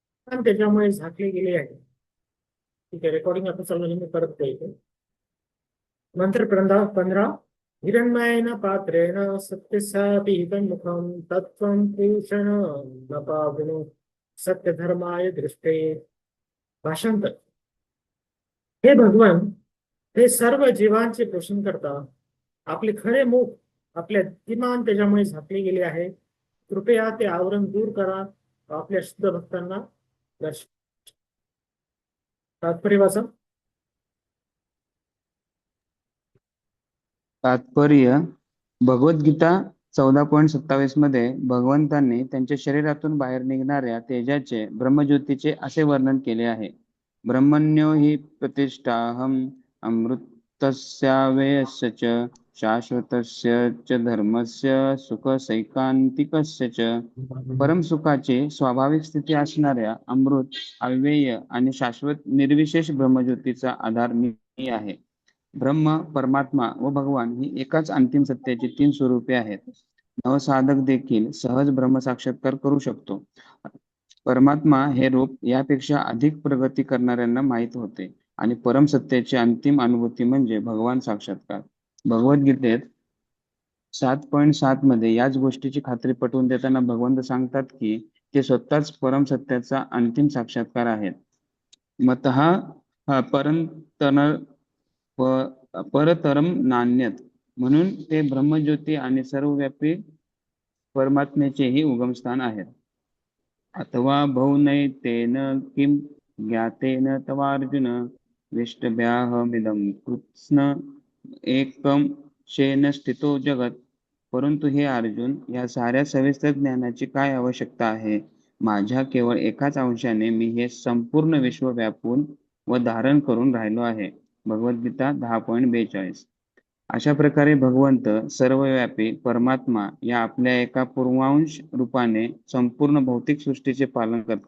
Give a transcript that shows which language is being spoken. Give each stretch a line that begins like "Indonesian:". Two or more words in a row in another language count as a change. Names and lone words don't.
Marathi: पण त्याच्यामुळे झाकले गेले आहे. ठीक आहे, रेकॉर्डिंग आता चालू आहे, मी परत येतो. मंत्र 15.
Sanskrit: हिरण्मयेन पात्रेण सत्यसापीतं मुखं तत्त्वं पूषण न पावनो सत्यधर्माय दृष्टे.
Marathi: भाषांतर. हे भगवान, हे सर्व जीवांचे पोषण करता. आपले खरे मुख, आपल्या किमान त्याच्यामुळे झाकले गेले आहे. कृपया ते आवरण दूर करा. आपल्या शुद्ध भक्तांना दर्शन. तात्पर्य वाचा. तात्पर्य. भगवद्गीता 14.27 मध्ये भगवंतांनी त्यांच्या शरीरातून बाहेर निघणाऱ्या तेजाचे, ब्रह्मज्योतीचे असे वर्णन केले आहे.
Sanskrit: ब्रह्मण्यो हि प्रतिष्ठाहम अमृतस्यावेयस्य च शाश्वतस्य च धर्मस्य सुखसैकांतिकस्य च.
Marathi: परमसुखाची स्वाभाविक स्थिती असणाऱ्या अमृत, अव्यय आणि शाश्वत निर्विशेष ब्रह्मज्योतीचा आधार मी आहे. ब्रह्म, परमात्मा व भगवान ही एकाच अंतिम सत्याची तीन स्वरूपे आहेत. नवसाधक देखील सहज ब्रह्म साक्षात्कार करू शकतो. परमात्मा हे रूप यापेक्षा अधिक प्रगती करणाऱ्यांना माहीत होते आणि परम सत्याची अंतिम अनुभूती म्हणजे भगवान साक्षात्कार. भगवद्गीतेत 7.7 मध्ये याच गोष्टीची खात्री पटवून देताना भगवंत सांगतात की ते स्वतःच परम सत्याचा अंतिम साक्षात्कार आहेत.
Sanskrit: मतः परंतन परतरम नान्यत,
Marathi: म्हणून ते ब्रह्मज्योती आणि सर्वव्यापी परमात्म्याचेही उगमस्थान आहेत.
Sanskrit: अथवा बहुनैतेन किं ज्ञातेन तवार्जुन विष्टभ्याहमिदं कृत्स्न एकम शेन स्थितो जगत.
Marathi: परंतु हे अर्जुन, या साऱ्या सविस्तर ज्ञानाची काय आवश्यकता आहे? माझ्या केवळ एकाच अंशाने मी हे संपूर्ण विश्व व्यापून व धारण करून राहिलो आहे. भगवद्गीता 10.42. अशा प्रकारे भगवंत सर्वव्यापी परमात्मा या आपल्या एका पूर्वांश रूपाने संपूर्ण भौतिक सृष्टीचे पालन करतात.